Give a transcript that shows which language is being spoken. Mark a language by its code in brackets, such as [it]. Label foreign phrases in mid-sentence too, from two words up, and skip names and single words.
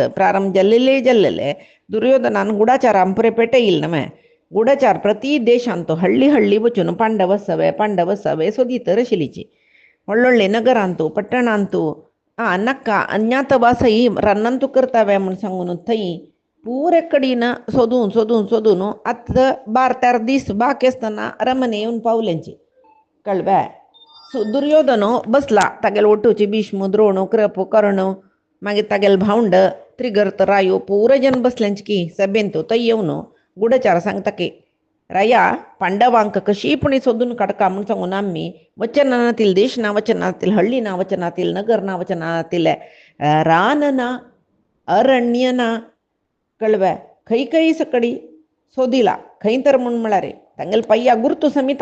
[kok] प्रारंभ जाल्लेले दुर्योधनान गुडाचारान पुरे पेटयिल्ले न्हय गुडाचार प्रति देशांत हळ्ळी हळ्ळी वचून पांडव सवे सोदीत आशिल्लीची व्हडले नगरांतू पट्टणांतू नाका अज्ञातवासय रानांतू करतावे म्हूण सांगून थंय पुरे कडेन सोदून आतां 12-13 दीस बाकी आसतना अरमने येवन पावल्यांची कळ्ळें दुर्योधन बसला तागेले ओटोची भीष्म द्रोण कृप कर्ण मागीर तागेले भावंड त्रिगर्त रायो पुरे जन बसल्यांची की सभेंत थंय येवन गुडाचार सांगता की राया पांडवांक कशीपणी सोदून काडका म्हूण सांगून आमी वचनातील देश ना वचनातील हळ्ळी ना वचनातील नगर ना वचनातील रान ना अरण्य ना कळ्ळें खंय सकडी सोदिला खंय तर म्हूण म्हळ्यार तांगेले पाय्या गुर्तू समीत